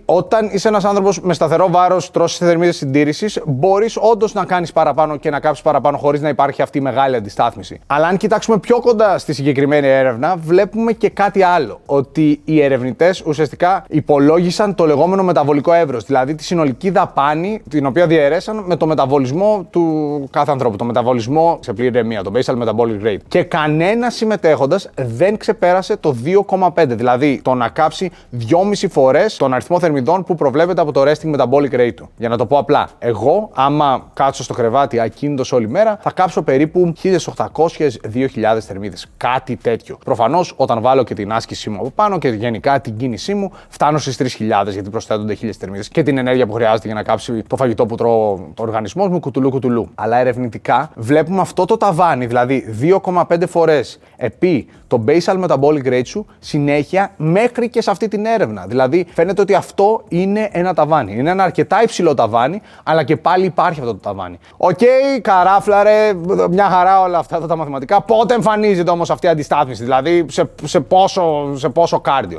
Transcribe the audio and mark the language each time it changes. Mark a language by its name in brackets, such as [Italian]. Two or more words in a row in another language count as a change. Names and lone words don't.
[Greek] Όταν είσαι ένας άνθρωπος με σταθερό βάρος, τρως σε θερμίδες συντήρησης, μπορείς όντως να κάνεις παραπάνω και να κάψεις παραπάνω χωρίς να υπάρχει αυτή η μεγάλη αντιστάθμιση. Αλλά αν κοιτάξουμε πιο κοντά στη συγκεκριμένη έρευνα, βλέπουμε και κάτι άλλο. Ότι οι ερευνητές ουσιαστικά υπολόγισαν το λεγόμενο μεταβολικό εύρος. Δηλαδή, τη συνολική δαπάνη, την οποία διαιρέσαν με το μεταβολισμό του κάθε ανθρώπου, το μεταβολισμό σε πλήρη ηρεμία, το [English] basal metabolic rate. [Greek] Και κανένας συμμετέχοντας δεν ξεπέρασε το 2,5, δηλαδή το να κάψει 2,5 φορές τον αριθμό θερμιδών που προβλέπεται από το [English] resting metabolic rate [Greek] του. Για να το πω απλά, εγώ, άμα κάτσω στο κρεβάτι ακίνητος όλη μέρα, θα κάψω περίπου 1.800-2.000 θερμίδες. Κάτι τέτοιο. Προφανώς, όταν βάλω και την άσκησή μου από πάνω και γενικά την κίνησή μου, φτάνω στις 3.000, γιατί προσθέτονται 1.000 θερμίδες και την ενέργεια που χρειάζεται για να κάψει το φαγητό που τρώω το οργανισμό μου κουτουλού. Αλλά ερευνητικά βλέπουμε αυτό το ταβάνι, δηλαδή 2,5 φορές επί το [English] basal metabolic rate [Greek] σου, συνέχεια μέχρι και σε αυτή την έρευνα. Δηλαδή φαίνεται ότι αυτό είναι ένα ταβάνι. Είναι ένα αρκετά υψηλό ταβάνι, αλλά και πάλι υπάρχει αυτό το ταβάνι. Οκ, καράφλα ρε, μια χαρά όλα αυτά τα μαθηματικά. Πότε εμφανίζεται όμως αυτή η αντιστάθμιση, δηλαδή σε πόσο κάρντιο?